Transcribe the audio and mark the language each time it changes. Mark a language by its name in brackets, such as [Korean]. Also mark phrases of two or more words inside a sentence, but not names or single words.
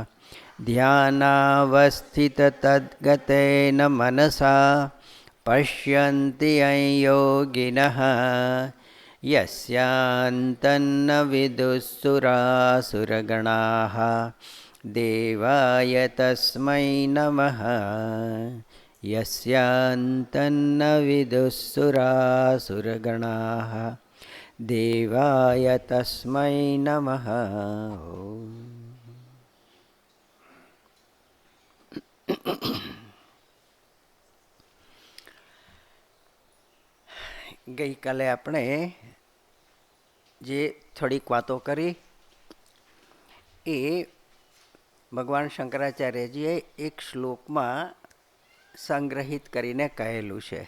[Sanskrit] ध्यानावस्थिततद्गतेन मनसा पश्यन्ति यं योगिनः यस्यान्तन्न विदुःसुरासुरगणाः देवाय तस्मै नमः। यस्यान्तन्न विदुःसुरासुरगणाः देवाय तस्मै नमः। [Gujarati] ગઈકાલે આપણે જે થોડીક વાતો કરી એ ભગવાન શંકરાચાર્યજીએ એક શ્લોકમાં સંગ્રહિત કરીને કહેલું છે.